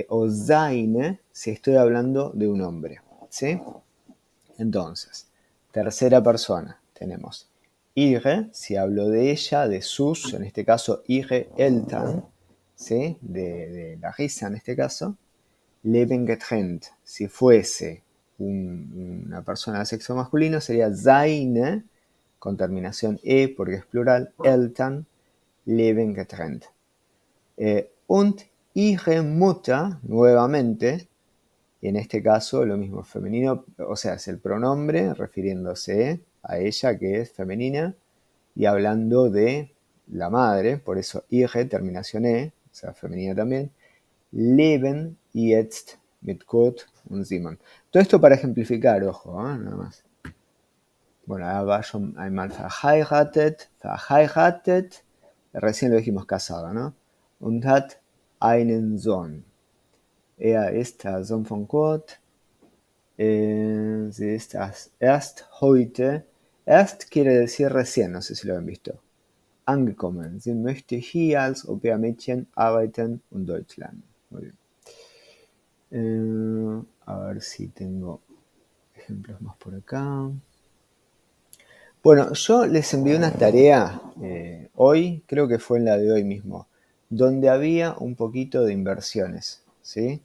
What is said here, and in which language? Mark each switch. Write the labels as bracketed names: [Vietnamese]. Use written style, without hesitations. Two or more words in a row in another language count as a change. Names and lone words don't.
[Spanish] O seine si estoy hablando de un hombre, ¿sí? Entonces, tercera persona, tenemos ihre, si hablo de ella, de sus, en este caso [German] ihre Eltern, [Spanish] ¿sí? De la risa en este caso. [German] Leben getrennt, [Spanish] si fuese una persona de sexo masculino, sería seine, con terminación e, porque es plural, [German] Eltern, leben getrennt. Und ihre Mutter, [Spanish] nuevamente, y en este caso lo mismo, femenino, o sea, es el pronombre refiriéndose a ella que es femenina y hablando de la madre, por eso ihre, terminación e, o sea, femenina también, [German] leben jetzt mit Gott und Simon. [Spanish] Todo esto para ejemplificar, ojo, nada más. Bueno, [German] war schon einmal verheiratet, [Spanish] recién lo dijimos casado, ¿no? [German] Und hat einen Sohn. Ist der Sohn von Gott. Sie ist erst heute. [Spanish] Erst quiere decir recién, no sé si lo han visto. [German] Angekommen. Sie möchte hier als Au-pair-Mädchen arbeiten und Deutsch lernen. [Spanish] Muy bien. A ver si tengo ejemplos más por acá. Bueno, yo les envié una tarea hoy, creo que fue en la de hoy mismo, donde había un poquito de inversiones, ¿sí?